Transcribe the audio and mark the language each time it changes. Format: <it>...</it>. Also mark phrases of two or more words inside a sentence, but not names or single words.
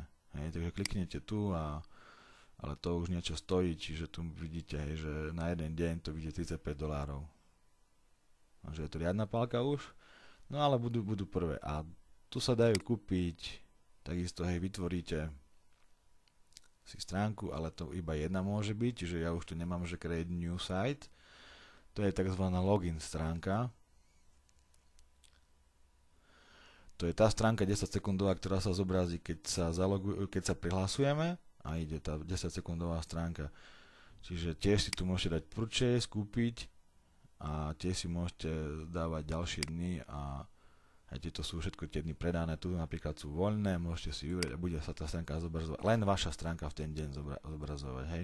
<sk>Hej, takže kliknete tu, ale to už niečo stojí, čiže tu vidíte, hej, že na jeden deň to vidíte $35. Takže je to riadna pálka už, no ale budú prvé. A tu sa dajú kúpiť, takisto hej, vytvoríte si stránku, ale to iba jedna môže byť, čiže ja už tu nemám, že</sk> <en>create new site.</en> <sk>To je tzv. Login stránka. To je tá stránka 10 sekundová, ktorá sa zobrazí, keď sa prihlasujeme a ide tá 10 sekundová stránka. Čiže tiež si tu môžete dať purchase, kúpiť a tiež si môžete dávať ďalšie dny a aj tieto sú všetko tie dny predané, tu napríklad sú voľné, môžete si vybrať a bude sa tá stránka zobrazovať, len vaša stránka v ten deň zobrazovať, hej.</sk>